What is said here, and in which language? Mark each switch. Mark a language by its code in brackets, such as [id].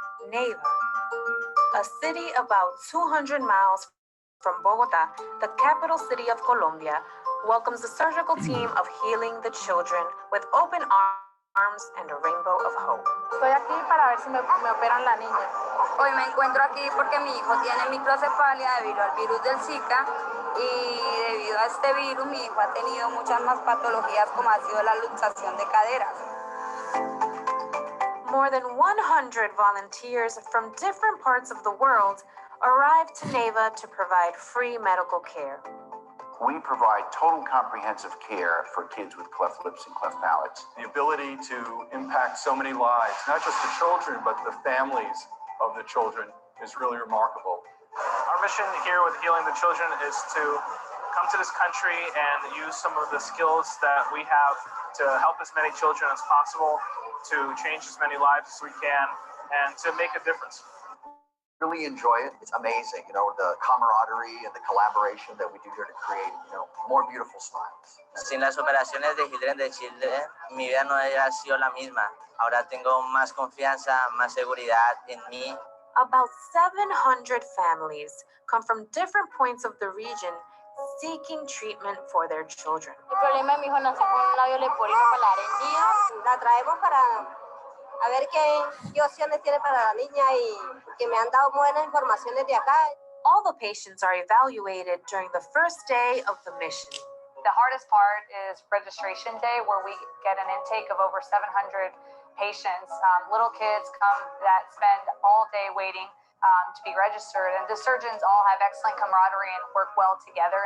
[en] Neva, a city about 200 miles from Bogota, the capital city of Colombia, welcomes a surgical team of healing the children with open arms and a rainbow of hope. [es] Estoy aquí para ver si me operan la niña. Hoy me encuentro aquí porque mi hijo tiene microcefalia debido al virus del Zika y debido a este virus mi hijo ha tenido muchas más patologías como ha sido la luxación de caderas. [en] More than 100 volunteers from different parts of the world arrived to Neva to provide free medical care. We provide total comprehensive care for kids with cleft lips and cleft palates. The ability to impact so many lives, not just the children, but the families of the children, is really remarkable. Our mission here with Healing the Children is to come to this country and use some of the skills that we have to help as many children as possible, to change as many lives as we can, and to make a difference. really enjoy it. It's amazing, the camaraderie and the collaboration that we do here to create, more beautiful smiles. [es] Sin las operaciones de Children de Children, mi vida no hubiera sido la misma. Ahora tengo más confianza, más seguridad en mí. [en] About 700 families come from different points of the region seeking treatment for their children. [es] El problema de mi hijo nació con un labio leporino con la arenilla. La traemos para a ver qué opciones tiene para la niña y que me han dado buenas informaciones de acá. [en] All the patients are evaluated during the first day of the mission. The hardest part is registration day, where we get an intake of over 700 patients. Little kids come that spend all day waiting to be registered, and the surgeons all have excellent camaraderie and work well together.